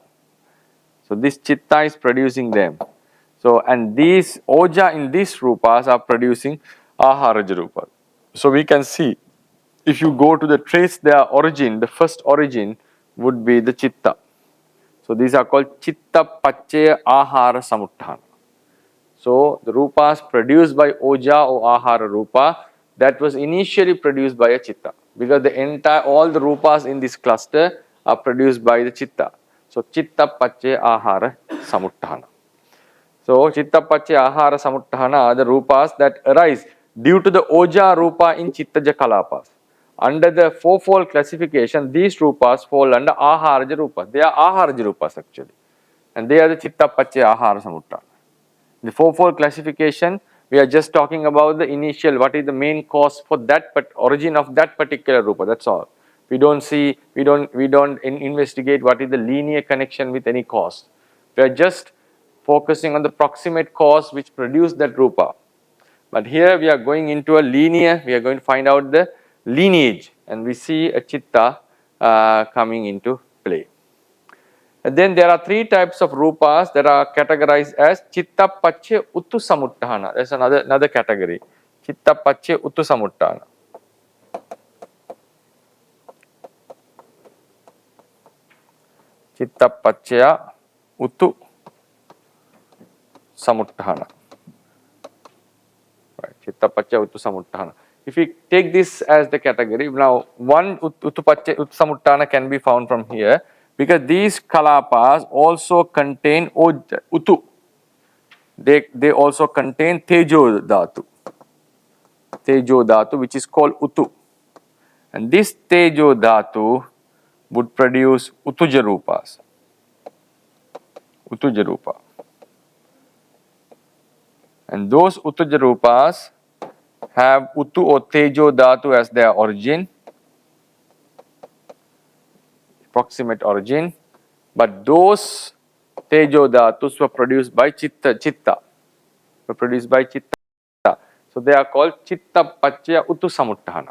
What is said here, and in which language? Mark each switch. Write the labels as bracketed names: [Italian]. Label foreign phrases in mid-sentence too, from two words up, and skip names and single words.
[English] So this chitta is producing them. So and these oja in these rupas are producing [Pali] aharaja rupas. [English] So we can see, if you go to the trace their origin, the first origin would be the chitta. So these are called [Pali] chitta pachaya ahara samuttana. [English] So the rupas produced by oja or [Pali] ahara rupa, [English] that was initially produced by a chitta, because all the rupas in this cluster are produced by the chitta. [Pali] So chitta pachaya ahara samuttana. [English] So [Pali] chitta pachaya ahara samuttana [English] are the rupas that arise due to the [Pali] oja rupa [English] in [Pali] chittaja kalapas. [English] Under the fourfold classification, these rupas fall under [Pali] aharaja rupas. [English] They are [Pali] aharaja rupas [English] actually, and they are the [Pali] chitta pachaya ahara samuttana. [English] The fourfold classification, we are just talking about the initial, what is the main cause for that origin of that particular rupa. That's all. We don't investigate what is the linear connection with any cause. We are just focusing on the proximate cause which produced that rupa. But here we are going into a linear, we are going to find out the lineage, and we see a chitta coming into play. And then there are three types of rupas that are categorized as [Pali] chitta pachya uttu samuttana. [English] That's another category. [Pali] Chitta pachya uttu samuttana. Chitta pachya uttu samuttana. [English] Right. [Pali] Chitta pachya uttu samuttana. [English] If we take this as the category, now one [Pali] uttu pachya uttu samuttana [English] can be found from here, because these kalapas also contain uttu. They also contain [Pali] tejo dhatu. Tejo dhatu, [English] which is called uttu. And this [Pali] tejo dhatu [English] would produce [Pali] utuja rupas. Utuja rupa. [English] And those [Pali] utuja rupas [English] have uttu or [Pali] tejo dhatu [English] as their origin, proximate origin, but those [Pali] tejo dhatus [English] were produced by chitta, were produced by chitta. So they are called [Pali] Chitta Paccaya Utu Samuttahana.